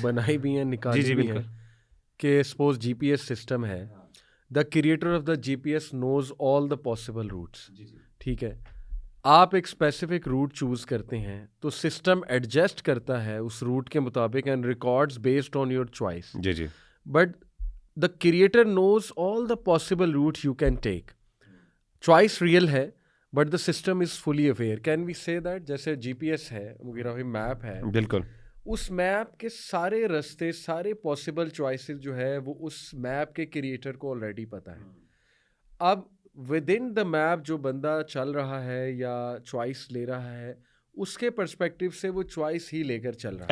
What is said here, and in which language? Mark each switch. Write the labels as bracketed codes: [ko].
[ur] بنائی بھی ہیں, نکالی بھی ہیں, کہ سپوز جی پی ایس سسٹم ہے, [en] the creator of the G P S knows all the possible routes, [ur] ٹھیک ہے. آپ ایک اسپیسیفک روٹ چوز کرتے ہیں تو سسٹم ایڈجسٹ کرتا ہے اس روٹ کے مطابق [en] And records based on your choice. [ur] جی [en] But the creator knows all the possible route you can take. Choice real ہے but the system is fully aware. Can we say that [ur] جیسے جی P S ہے, مغیرہ map ہے, بالکل اس map کے سارے رستے, سارے پاسبل چوائسیز جو ہے وہ اس میپ کے کریٹر کو آلریڈی پتہ ہے. اب [en] within the map [ur] جو بندہ چل رہا ہے یا چوائس لے رہا ہے, اس کے پرسپیکٹو سے وہ چوائس ہی لے کر چل رہا ہے,